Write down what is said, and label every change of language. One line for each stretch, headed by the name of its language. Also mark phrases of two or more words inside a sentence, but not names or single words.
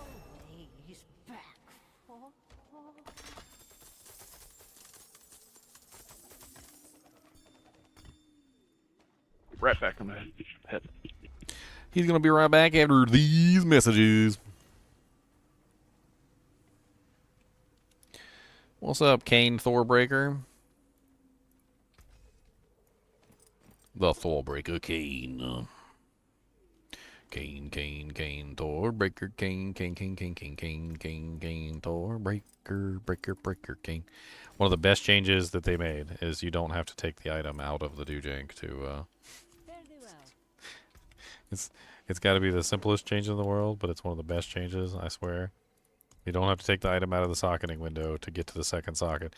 English: Right back on my head. He's gonna be right back after these messages. What's up, Kane Thorbreaker? The Thorbreaker Kane. Kane, Thorbreaker, Kane, Thorbreaker, breaker, Kane. One of the best changes that they made is you don't have to take the item out of the Doojank to, It's got to be the simplest change in the world, but it's one of the best changes, I swear. You don't have to take the item out of the socketing window to get to the second socket.